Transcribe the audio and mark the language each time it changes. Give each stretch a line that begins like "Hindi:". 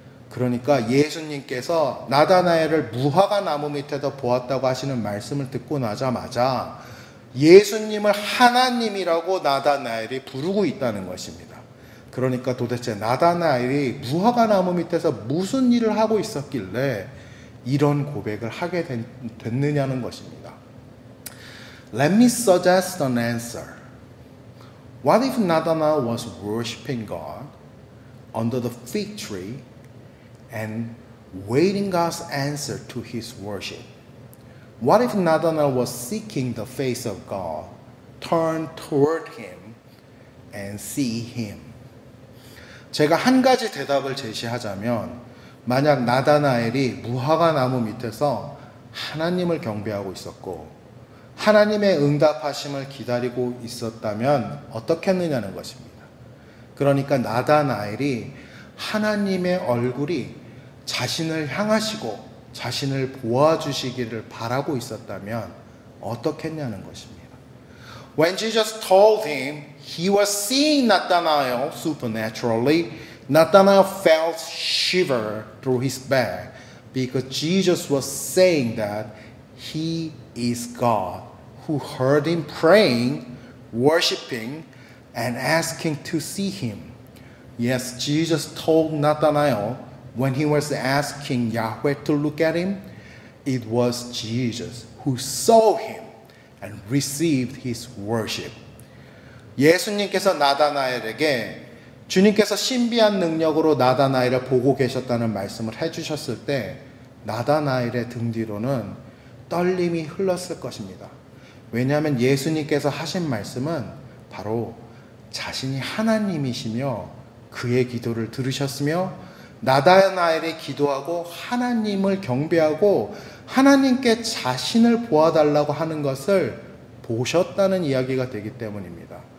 Korean: 그러니까 예수님께서 나다나엘을 무화과 나무 밑에서 보았다고 하시는 말씀을 듣고 나자마자 예수님을 하나님이라고 나다나엘이 부르고 있다는 것입니다. 그러니까 도대체 나다나엘이 무화과 나무 밑에서 무슨 일을 하고 있었길래 이런 고백을 하게 됐느냐는 것입니다.
English: Let me suggest an answer. What if Nathanael was worshiping God under the fig tree and waiting God's answer to his worship? What if Nathanael was seeking the face of God, turn toward him and see him?
Korean: 제가 한 가지 대답을 제시하자면, 만약 나다나엘이 무화과 나무 밑에서 하나님을 경배하고 있었고 하나님의 응답하심을 기다리고 있었다면 어떻겠느냐는 것입니다. 그러니까 나다나엘이 하나님의 얼굴이 자신을 향하시고 자신을 보아주시기를 바라고 있었다면 어떻겠냐는 것입니다.
English: When Jesus told him he was seeing Nathanael supernaturally, Nathanael felt shiver through his back because Jesus was saying that he is God who heard him praying, worshiping, and asking to see him. Yes, Jesus told Nathanael when he was asking Yahweh to look at him, it was Jesus who saw him and received his worship.
Korean: 예수님께서 나다나엘에게 주님께서 신비한 능력으로 나다나엘을 보고 계셨다는 말씀을 해주셨을 때 나다나엘의 등 뒤로는 떨림이 흘렀을 것입니다. 왜냐하면 예수님께서 하신 말씀은 바로 자신이 하나님이시며 그의 기도를 들으셨으며 나다나엘이 기도하고 하나님을 경배하고 하나님께 자신을 보아달라고 하는 것을 보셨다는 이야기가 되기 때문입니다.